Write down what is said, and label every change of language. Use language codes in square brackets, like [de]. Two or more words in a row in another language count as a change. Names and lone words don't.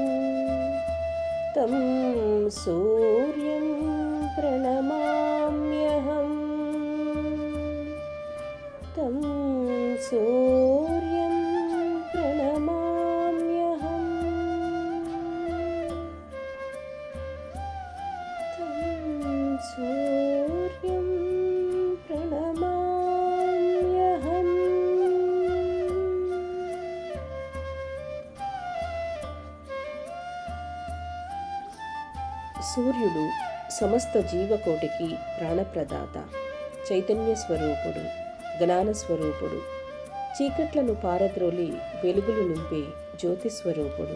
[sa] तं सूर्यं प्रणमाम्यहम् तं सूर्यं प्रणमाम्यहम् तं सूर्यं प्रणमाम्यहम्. [te] సూర్యుడు సమస్త జీవకోటికి ప్రాణప్రదాత, చైతన్య స్వరూపుడు, జ్ఞానస్వరూపుడు, చీకట్లను పారద్రోలి వెలుగులు నింపే జ్యోతిస్వరూపుడు.